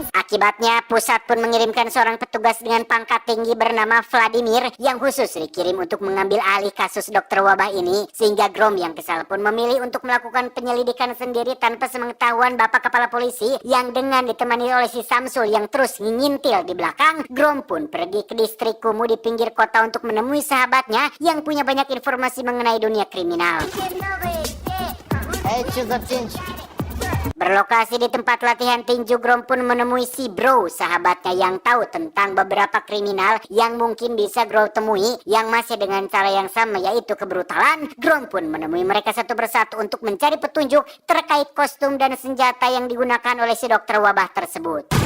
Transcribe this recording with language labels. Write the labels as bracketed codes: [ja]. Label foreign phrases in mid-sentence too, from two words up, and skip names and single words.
[id] Akibatnya, pusat pun mengirimkan seorang petugas dengan pangkat tinggi bernama Vladimir yang khusus dikirim untuk mengambil alih kasus dokter wabah ini, sehingga Grom yang kesal pun memilih untuk melakukan penyelidikan sendiri tanpa sepengetahuan Bapak Kepala Polisi yang dengan ditemani oleh si Samsul yang terus ngintil di belakang. Grom pun pergi ke distrik kumuh di pinggir kota untuk menemui sahabatnya yang punya banyak informasi mengenai dunia kriminal. [ru] Эй, чё за птенчик? [id] Berlokasi di tempat latihan tinju, Grom pun menemui si Bro, sahabatnya yang tahu tentang beberapa kriminal yang mungkin bisa Grom temui yang masih dengan cara yang sama, yaitu kebrutalan. Grom pun menemui mereka satu persatu untuk mencari petunjuk terkait kostum dan senjata yang digunakan oleh si dokter wabah tersebut.